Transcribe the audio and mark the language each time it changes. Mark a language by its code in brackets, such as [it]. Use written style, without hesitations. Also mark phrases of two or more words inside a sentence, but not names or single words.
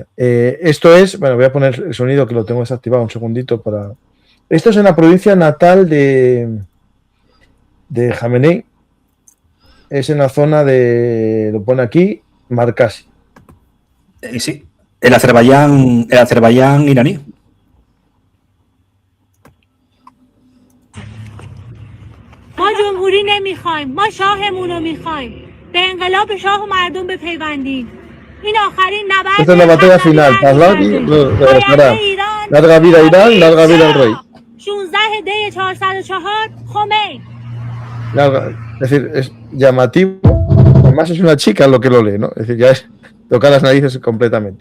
[es] Esto es, bueno, voy a poner el sonido que lo tengo desactivado un segundito para... Esto es en la provincia natal de Jamenei. Es en la zona lo pone aquí, Markazi. Sí, el Azerbaiyán iraní. [fa] ما جمهوری نمیخوایم، ما شاهمون رو میخوایم. به انقلاب شاه و مردم بپیوندیم. این آخرین نبرد. [es] Esta es la batalla final. Larga vida Irán, larga vida el rey. [fa] 16 دی 404 خمین. [es] Es decir, es llamativo. Además es una chica lo que lo lee, ¿no? Es decir, ya es tocar las narices completamente.